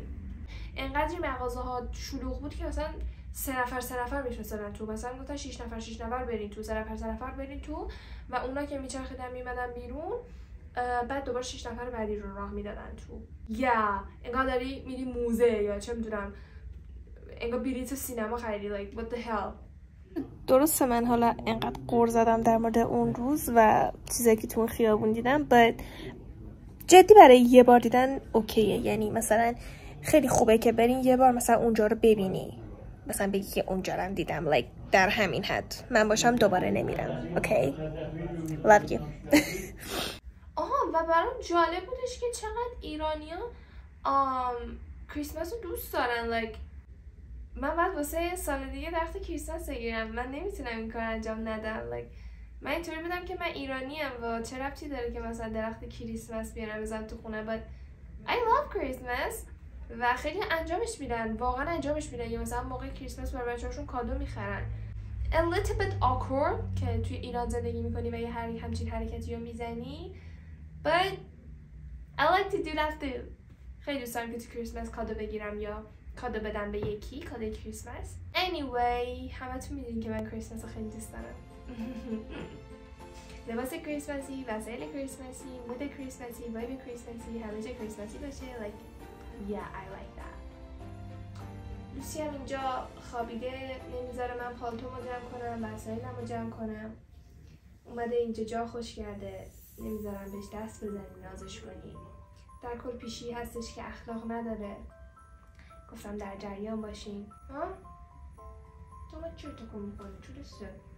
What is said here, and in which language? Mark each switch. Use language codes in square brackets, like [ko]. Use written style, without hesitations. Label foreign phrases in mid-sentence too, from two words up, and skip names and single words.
[fa] انقدر مغازه ها شلوغ بود که مثلا 3 نفر میتونستن تو، مثلا گفتن 6 نفر برین تو، 3 نفر برین تو، و اونا که میچرخیدن میمدن بیرون، بعد دوباره 6 نفر بعدی رو راه میدادن تو. یا انقدر داری میری موزه یا چه میدونم انگار بلیط سینما خریدی [en] like what the hell. [fa] درسته من حالا انقدر غر زدم در مورد اون روز و چیزایی که تو اون خیابون دیدم but جدی برای یه بار دیدن اوکیه. یعنی مثلا خیلی خوبه که برین یه بار مثلا اونجا رو ببینی، مثلا بگی که اونجا رو دیدم like در همین حد من باشم دوباره نمیرم. [en] اوکی love you. [fa] و برام جالب بودش که چقدر ایرانیا کریسمس رو دوست دارن. like من بعد واسه سال دیگه درخت کریسمس بگیرم. من نمیتونم این کار انجام ندم. like من اینطوری بودم که من ایرانیم و چه ربطی داره که مثلا درخت کریسمس بیارم بزنم تو خونه. [en] but I love Christmas [fa] و خیلی انجامش میدن، واقعا انجامش میدن. یا مثلا موقع کریسمس برای بچه‌هاشون کادو میخرن. [en] a little bit awkward [fa] که توی ایران زندگی میکنی و یه همچین حرکتی رو میزنی [en] but I like to do that too. [fa] خیلی دوست دارم که تو کریسمس کادو بگیرم یا کادو بدم به یکی، کادوی کریسمس. anyway همتون میدونین که من کریسمس رو خیلی دوست دارم. لباس کریسمسی، وسایل کریسمسی، مود کریسمسی، وایب کریسمسی، همه جا کریسمسی باشه. [en] like yeah I like that. [fa] لوسی هم اینجا خوابیده، نمیذاره من پالتومو جمع کنم، وسایلمو جمع کنم. اومده اینجا جا خوش کرده، نمیذارم بهش دست بزنی، نازش کنی. در کل پیشی هستش که اخلاق نداره. گفتم در جریان باشین. ها؟ تو ما چرا تکون میکنی؟ چورسته؟